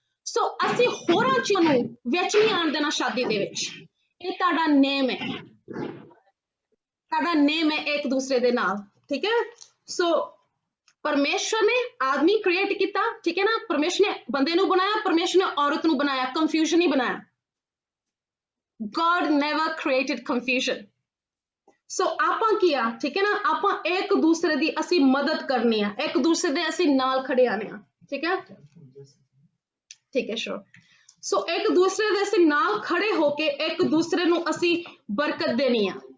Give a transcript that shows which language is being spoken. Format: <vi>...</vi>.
<pa>ਸੋ ਅਸੀਂ ਹੋਰਾਂ ਚੀਜ਼ਾਂ ਨੂੰ ਵਿੱਚ ਨਹੀਂ ਆਉਣ ਦੇਣਾ ਸ਼ਾਦੀ ਦੇ ਵਿੱਚ। ਇਹ ਤੁਹਾਡਾ ਨੇਮ ਹੈ, ਤੁਹਾਡਾ ਨੇਮ ਹੈ ਇੱਕ ਦੂਸਰੇ ਦੇ ਨਾਲ, ਠੀਕ ਹੈ। ਸੋ ਪਰਮੇਸ਼ਰ ਨੇ ਆਦਮੀ ਕ੍ਰੀਏਟ ਕੀਤਾ, ਠੀਕ ਹੈ ਨਾ, ਪਰਮੇਸ਼ਰ ਨੇ ਬੰਦੇ ਨੂੰ ਬਣਾਇਆ, ਪਰਮੇਸ਼ਰ ਨੇ ਔਰਤ ਨੂੰ ਬਣਾਇਆ, ਕੰਫਿਊਜ਼ਨ ਨਹੀਂ ਬਣਾਇਆ।</pa> <en>God never created confusion.</en> <pa>ਸੋ ਆਪਾਂ ਕੀ ਆ, ਠੀਕ ਹੈ ਨਾ, ਆਪਾਂ ਇੱਕ ਦੂਸਰੇ ਦੀ ਅਸੀਂ ਮਦਦ ਕਰਨੀ ਆ, ਇੱਕ ਦੂਸਰੇ ਦੇ ਅਸੀਂ ਨਾਲ ਖੜੇ ਆਣੇ ਆ, ਠੀਕ ਹੈ, ਠੀਕ ਹੈ, ਸ਼ੋਰ। ਸੋ ਇੱਕ ਦੂਸਰੇ ਦੇ ਅਸੀਂ ਨਾਲ ਖੜੇ ਹੋ ਕੇ ਇੱਕ ਦੂਸਰੇ ਨੂੰ ਅਸੀਂ ਬਰਕਤ ਦੇਣੀ ਆ।</pa>